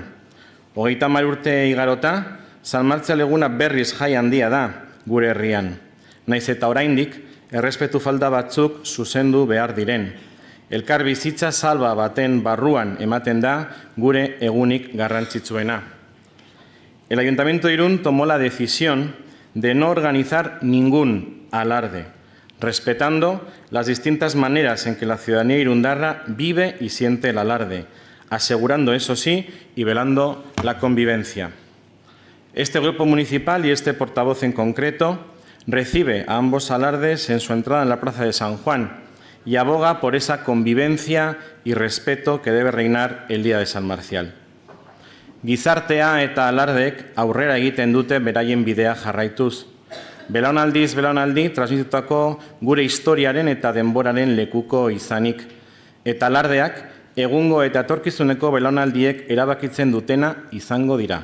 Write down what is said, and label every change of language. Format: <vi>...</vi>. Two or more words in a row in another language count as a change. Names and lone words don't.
<eu>30 urte igarota, San Martzial eguna berriz jai handia da gure herrian. Naiz eta oraindik, errespetu falta batzuk zuzendu behar diren. Elkar bizitza salba baten barruan ematen da gure egunik garrantzitsuena.</eu> <es>El Ayuntamiento de Irún tomó la decisión de no organizar ningún alarde, respetando las distintas maneras en que la ciudadanía irundarra vive y siente el alarde, asegurando, eso sí, y velando la convivencia. Este grupo municipal y este portavoz en concreto recibe a ambos alardes en su entrada en la Plaza de San Juan y aboga por esa convivencia y respeto que debe reinar el día de San Marcial.</es> <eu>Gizartea eta alardek aurrera egiten dute beraien bidea jarraituz. Belaunaldiz belaunaldi transmitutako gure historiaren eta denboraren lekuko izanik. Eta alardeak egungo eta etorkizuneko belaunaldiek erabakitzen dutena izango dira.</eu>